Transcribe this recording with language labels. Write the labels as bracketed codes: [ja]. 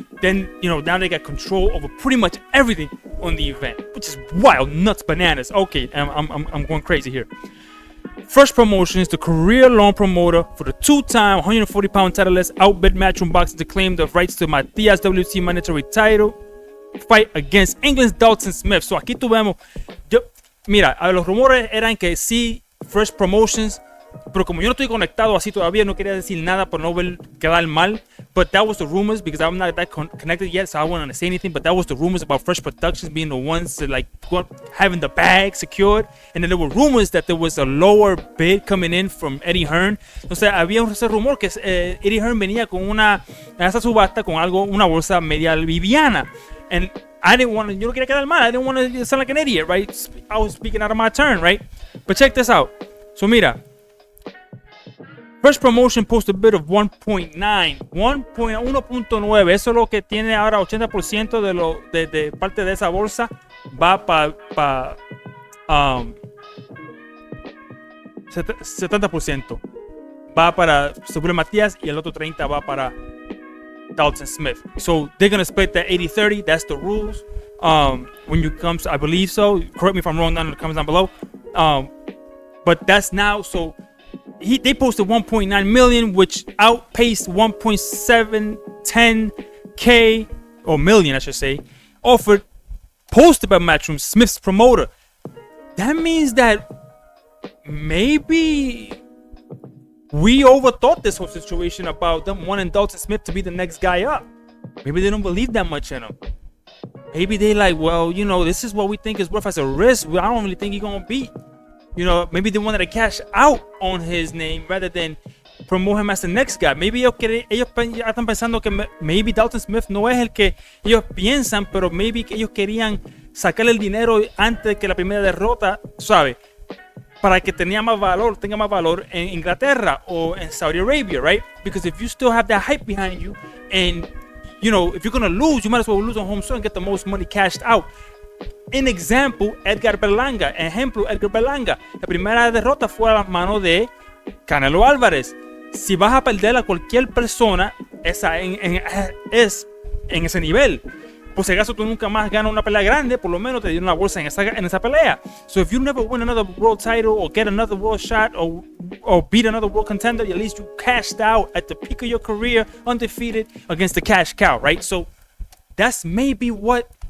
[en] Then, now they got control over pretty much everything on the event, which is wild, nuts, bananas. Okay, I'm going crazy here. Fresh Promotions, the career-long promoter for the two-time 140-pound titleist, outbid Matchroom Boxing to claim the rights to Matías WC mandatory title fight against England's Dalton Smith. [es] So aquí tuvimos, mira, los rumores eran que sí, Fresh Promotions, pero como yo no estoy conectado así todavía, no quería decir nada por no quedar mal. [en] But that was the rumors because I'm not that connected yet, so I wouldn't want to say anything. But that was the rumors about Fresh Productions being the ones that having the bag secured. And then there were rumors that there was a lower bid coming in from Eddie Hearn. [es] O sea, había ese rumor que Eddie Hearn venía con esa subasta con una bolsa media liviana. [en] And I didn't want to, [es] yo no quería quedar mal. [en] I didn't want to sound like an idiot, right? I was speaking out of my turn, right? But check this out. So [es] mira, [en] Fresh Promotion posted a bid of 1.9, 1.9. [es] Eso es lo que tiene ahora 80% de parte de esa bolsa. Va para 70%. Va para Subriel Matías y el otro 30 va para Dalton Smith. [en] So they're going to split that 80-30. That's the rules. When you come, I believe so. Correct me if I'm wrong down in the comments down below. But that's now, so they posted 1.9 million, which outpaced 1.710k or million, I should say, posted by Matchroom, Smith's promoter. That means that maybe we overthought this whole situation about them wanting Dalton Smith to be the next guy up. Maybe they don't believe that much in him. Maybe they like, well, this is what we think is worth as a risk. I don't really think he's gonna beat. Maybe they wanted to cash out on his name rather than promote him as the next guy. [es] Maybe ellos ya están pensando que [en] maybe [es] Dalton Smith no es el que ellos piensan, pero maybe que ellos querían sacarle el dinero antes que la primera derrota, ¿sabes? Para que tenga más valor en Inglaterra o en Saudi Arabia, [en] right? Because if you still have that hype behind you and, if you're going to lose, you might as well lose on home soil and get the most money cashed out. [es] En ejemplo, Edgar Berlanga. La primera derrota fue a las manos de Canelo Álvarez. Si vas a perder a cualquier persona, es en ese nivel. Por si acaso tú nunca más ganas una pelea grande, por lo menos te dieron una bolsa en esa pelea. [en] So if you never win another world title or get another world shot or beat another world contender, at least you cashed out at the peak of your career, undefeated against the cash cow, right? So that's maybe what,